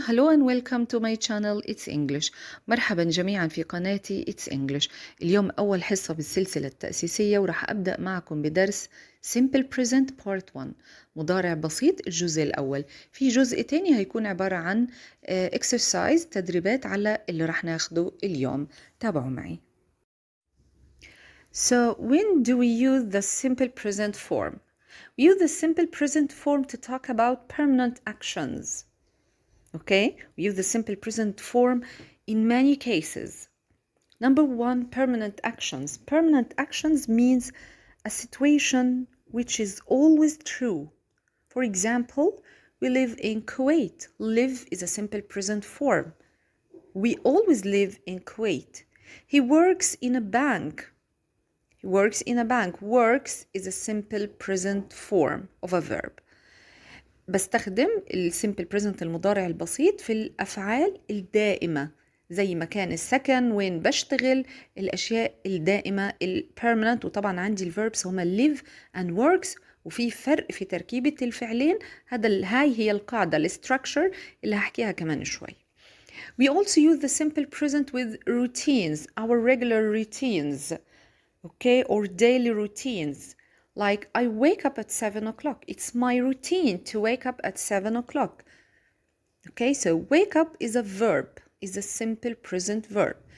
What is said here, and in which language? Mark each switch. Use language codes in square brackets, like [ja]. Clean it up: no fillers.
[en] Hello and welcome to my channel It's English. [ar] مرحبا جميعا في قناتي [en] It's English. [ar] اليوم أول حصة بالسلسلة التاسيسية وراح أبدأ معكم بدرس [en] Simple Present Part 1 [ar] مضارع بسيط الجزء الأول. في جزء تاني هيكون عبارة عن [en] exercise [ar] تدريبات على اللي راح ناخده اليوم. تابعوا معي. [en] So when do we use the simple present form? We use the simple present form to talk about permanent actions. Okay, we use the simple present form in many cases. Number one, permanent actions. Permanent actions means a situation which is always true. For example, we live in Kuwait. Live is a simple present form. We always live in Kuwait. He works in a bank. He works in a bank. Works is a simple present form of a verb. [ar] بستخدم السيمبل بريزنت المضارع البسيط في الأفعال الدائمة زي مكان السكن، وين بشتغل، الأشياء الدائمة البيرمننت. وطبعا عندي الفيربس هما [en] live and works، [ar] وفي فرق في تركيبة الفعلين. هاي هي القاعدة الستراكشر اللي هحكيها كمان شوي. [en] We also use the simple present with routines, our regular routines, okay, or daily routines. Like I wake up at 7 o'clock. It's my routine to wake up at 7 o'clock. Okay, so wake up is a verb, is a simple present verb.